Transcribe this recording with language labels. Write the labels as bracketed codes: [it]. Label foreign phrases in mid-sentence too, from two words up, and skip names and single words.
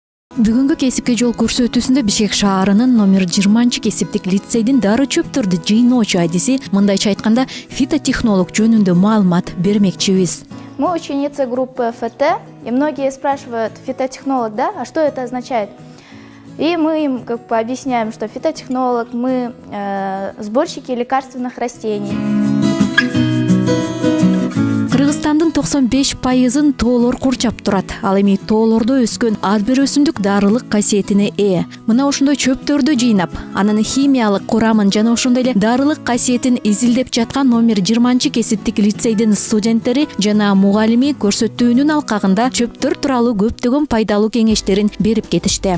[ky] Бүгүнкү кесипке жол көрсөтүүсүндө Бишкек шаарынын номер 20 кесиптик лицейдин дары чөптөрдү жыйноочу адиси мындайча айтканда фитотехнолог жөнүндө маалымат бермекчибиз. [ru] Мы ученицы группы ФТ, и многие спрашивают, фитотехнолог, да? А что это означает? И мы им объясняем, что фитотехнолог, мы сборщики лекарственных растений. [ky] Кыргызстандын 95% тоолор курчап турат. Ал эми тоолордо өскөн ар бир өсүмдүк дарылык касиетине ээ. Мына ошондой чөптөрдү жыйнап, анын химиялык курамын жана ошондой эле дарылык касиетин изилдеп жаткан номер 20 кесиптик лицейдин студенттери жана мугалими көрсөтүүнүн алкагында чөптөр тууралуу көптөгөн пайдалуу кеңештерин берип кетишти.